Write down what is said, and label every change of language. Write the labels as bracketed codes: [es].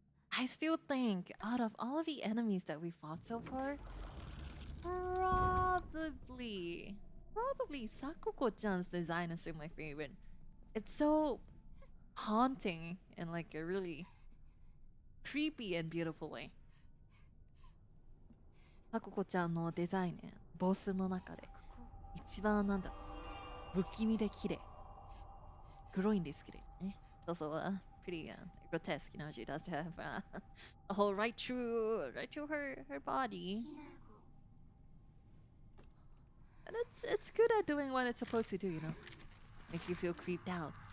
[en] I still think out of all of the enemies that we fought so far, probably Sakako-chan's design is still my favorite. It's so haunting in like a really creepy and beautiful way. [ja] Sakako-chanのデザインね、ボスの中で一番なんだ、不気味で綺麗。黒いんですけどね。 [en] It's also pretty grotesque, you know. She does have a hole right through her body. And it's good at doing what it's supposed to do, you know. Make you feel creeped out.